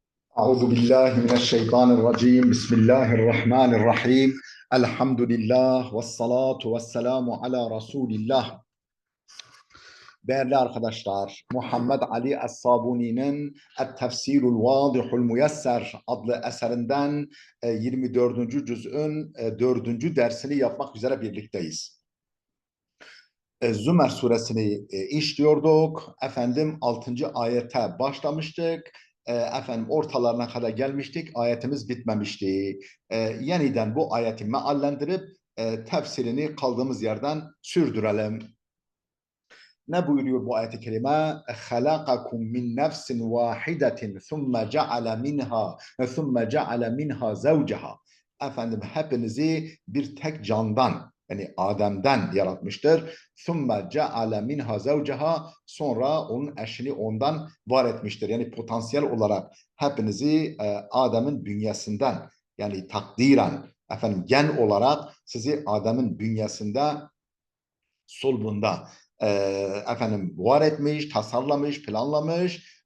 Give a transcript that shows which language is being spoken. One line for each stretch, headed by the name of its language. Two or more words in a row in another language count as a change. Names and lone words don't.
Arabic: أعوذ بالله من الشيطان الرجيم بسم الله الرحمن الرحيم الحمد لله والصلاة والسلام على رسول الله.
Turkish: Değerli arkadaşlar, Muhammed Ali Es-Sabuni'nin Et-Tefsirul Vadihul Müyesser adlı eserinden 24. cüz'ün 4. dersini yapmak üzere birlikteyiz. Zümer suresini işliyorduk. Efendim 6. ayete başlamıştık. Efendim ortalarına kadar gelmiştik. Ayetimiz bitmemişti. Yeniden bu ayeti meallendirip tefsirini kaldığımız yerden sürdürelim. Ne buyuruyor bu ayet-i kerime?
Arabic: خَلَقَكُمْ مِنْ نَفْسٍ وَاحِدَةٍ ثُمَّ جَعَلَ مِنْهَا زَوْجَهَا.
Turkish: Efendim hepinizi bir tek candan, yani Adem'den yaratmıştır.
Arabic: ثُمَّ جَعَلَ مِنْهَا زَوْجَهَا.
Turkish: Sonra onun eşini ondan var etmiştir. Yani potansiyel olarak hepinizi Adem'in bünyesinden, yani takdiren, efendim gen olarak sizi Adem'in bünyesinde, sulbunda efendim var etmiş, tasarlamış, planlamış.